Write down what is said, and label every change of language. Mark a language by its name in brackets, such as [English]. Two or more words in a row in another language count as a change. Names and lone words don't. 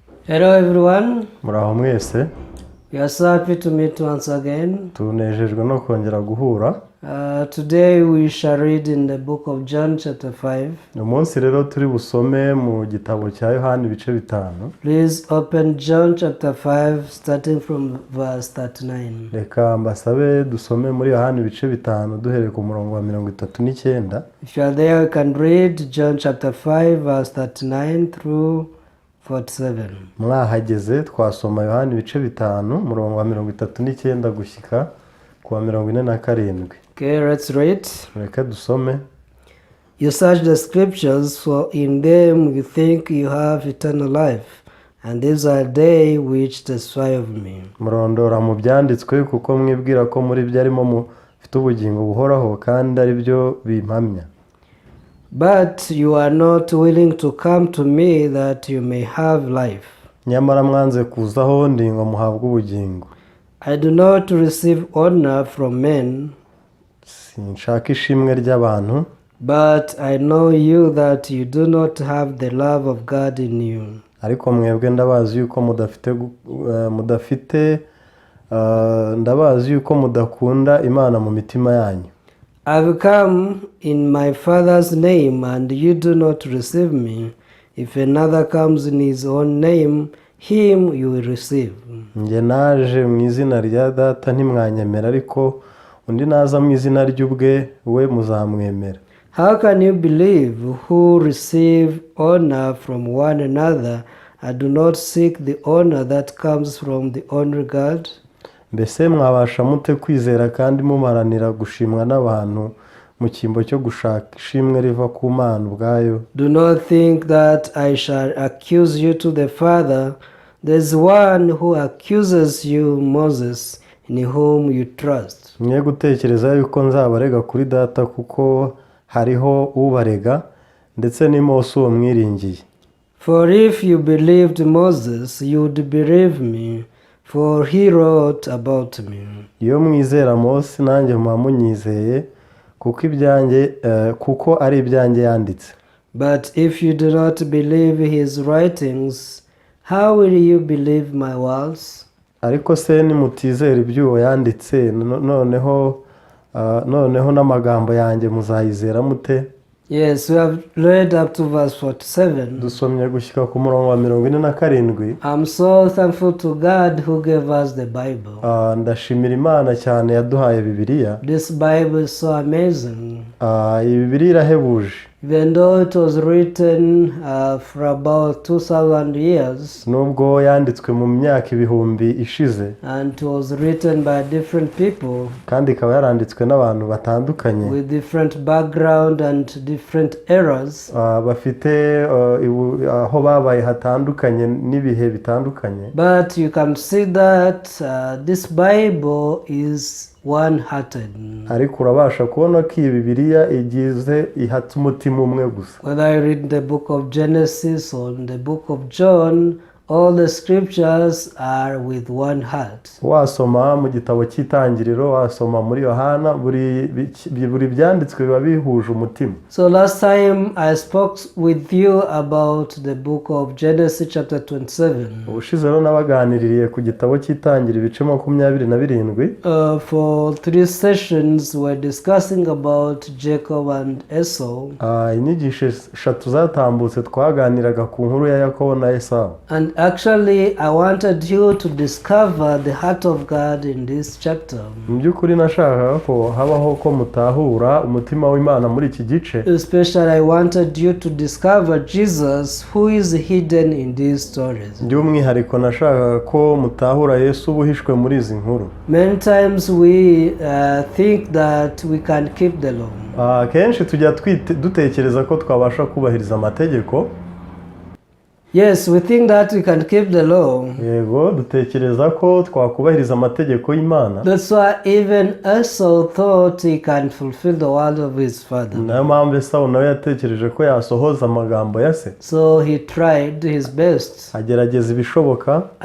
[English] Hello everyone. [Kinyarwanda] Muraho mwese. [English] We are so happy to meet once again. [Kinyarwanda] Tunejejwe no kongera guhura. [English] Today we shall read in the book of John chapter 5. [Kinyarwanda] Umunsi rero turi busome mu gitabo cya Yohana ibice bitanu. [English] Please open John chapter 5 starting from verse 39. [Kinyarwanda] Reka mbasabe dusome muri Yohana ibice bitanu duhereye ku murongo wa 39. [English] If you are there, you can read John chapter 5 verse 39 through 47. [Kinyarwanda] Mwahageze twasoma Yohana ibice bitanu murongo wa 39 gushyika ku wa 47. [English] Okay, let's read. [Kinyarwanda] Reka dusome. [English] You search the scriptures, for in them you think you have eternal life, and these are they which testify of me. [Kinyarwanda] Murondora mu byanditswe kuko mwibwira ko muri byo arimo mufite ubugingo buhoraho kandi ari byo bimpamya. [English] But you are not willing to come to me that you may have life. [Kinyarwanda] Nyamara mwanze kuzaho ndi ngo muhabwe ubugingo. [English] I do not receive honor from men, [Kinyarwanda] sinshaka ishimwe ry'abantu, [English] but I know you that you do not have the love of God in you. [Kinyarwanda] Ariko mwebwe ndabazi yuko ndabazi yuko mudakunda Imana mu mitima yanyu. [English] I will come in my Father's name, and you do not receive me. If another comes in his own name, him you will receive. [Kinyarwanda] Nge naje mu izina rya Data ntimwanyemera, ariko undi naza mu izina ry'ubwe we muzamwemera. [English] How can you believe who receive honor from one another and do not seek the honor that comes from the only God? [Kinyarwanda] Mbese mwabasha mute kwizera kandi mumaranira gushimwa n'abantu mu cyimbo cyo gushaka ishimwe riva ku Mana ubwayo? [English] Do not think that I shall accuse you to the Father. There is one who accuses you, Moses, in whom you trust. [Kinyarwanda] Mwe gutekereza yuko nzabarega kuri Data, kuko hariho ubarega ndetse ni Mose uwo mwiringiye. [English] For if you believed Moses, you would believe me, for he wrote about me. [Kinyarwanda] Iyo mwizera Mose nanjye munyizeye, kuko ari ibyanjye yanditse. [English] But if you do not believe his writings, how will you believe my words? [Kinyarwanda] Ariko se nimutizera iby'uwo yanditse, noneho n'amagambo yanjye muzayizera mute? [English] Yes, we have read up to verse 47. [Kinyarwanda] Dusomye gushyika ku murongo wa 47. [English] I'm so thankful to God who gave us the Bible. [Kinyarwanda] Ndashimira Imana cyane yaduhaye Bibiliya. [English] This Bible is so amazing. [Kinyarwanda] Iyi Bibiliya irahebuje. [English] Even though it was written for about 2000 years, [Kinyarwanda] nubwo yanditswe mu myaka ibihumbi ishize, [English] and it was written by different people, [Kinyarwanda] kandi ikaba yaranditswe n'abantu batandukanye, [English] with different background and different eras, [Kinyarwanda] bafite aho babaye hatandukanye n'ibihe bitandukanye. [English] But you can see that this Bible is one-hearted. [Kinyarwanda] Ariko urabasha kubona ko iyi Bibiliya ihatse umutima umwe gusa. [English] Whether I read the book of Genesis or the book of John, all the scriptures are with one heart. [Kinyarwanda] Wasoma mu gitabo cy'Itangiriro, wasoma muri Yohana, buri byanditswe biba bihuje umutima. [English] So last time I spoke with you about the book of Genesis chapter 27. [Kinyarwanda] Ubushize rero nabaganiririye ku gitabo cy'Itangiriro ibice 27. [English] For 3 sessions we're discussing about Jacob and Esau. [Kinyarwanda] Inyigisho 3 zatambutse twaganiraga ku nkuru ya Yakobo na Esau. [English] And actually, I wanted you to discover the heart of God in this chapter. [Kinyarwanda] Mbyukuri nashaka ko habaho ko mutahura umutima w'Imana muri iki gice. [English] Especially I wanted you to discover Jesus who is hidden in these stories. [Kinyarwanda] By'umwihariko nashaka ko mutahura Yesu ubuhishwe muri izi nkuru. [English] Many times we think that we can keep the law. [Kinyarwanda] Kenshi tujya dutekereza ko twabasha kubahiriza amategeko. [English] Yes, we think that we can keep the law. [Kinyarwanda] Yego, dutekereza ko twakubahiriza amategeko y'Imana. [English] That's why even Esau thought he can fulfill the word of his father. [Kinyarwanda] Nayo mpamvu Esau nawe yatekereje ko yasohoza amagambo ya se. [English] So he tried his best. [Kinyarwanda] Agerageza ibishoboka.